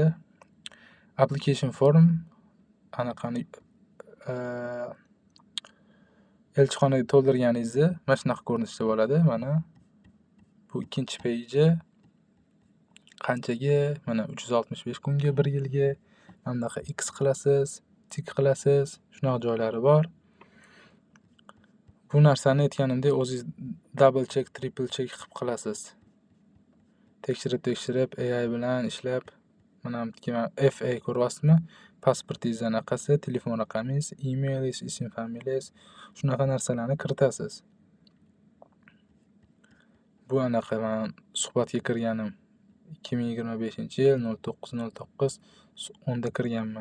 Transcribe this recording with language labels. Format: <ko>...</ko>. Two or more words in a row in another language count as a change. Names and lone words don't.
<en>Application form</en> <uz>anaqani elchixonaga to'ldirganingizni mana shunaqa ko'rinishda bo'ladi. Mana bu ikkinchi peji. Qanchaga? Mana 365 kunga, 1 yilga. Mana bunaqa X qilasiz, tik qilasiz. Shunaqa joylari bor. Bu narsani aytganimdek, o'zingiz</uz> <en>double check, triple check</en> <uz>qilib qilasiz. Tekshirib AI bilan ishlab, mana FA ko'ryapsizmi? Pasportingiz anaqasi, telefon raqamingiz, emailingiz, ism familiyangiz, shunaqa narsalarni kirитasiz. Bu anaqa men suhbatga kirganim 2025-yil 09.09 kirganman.</uz>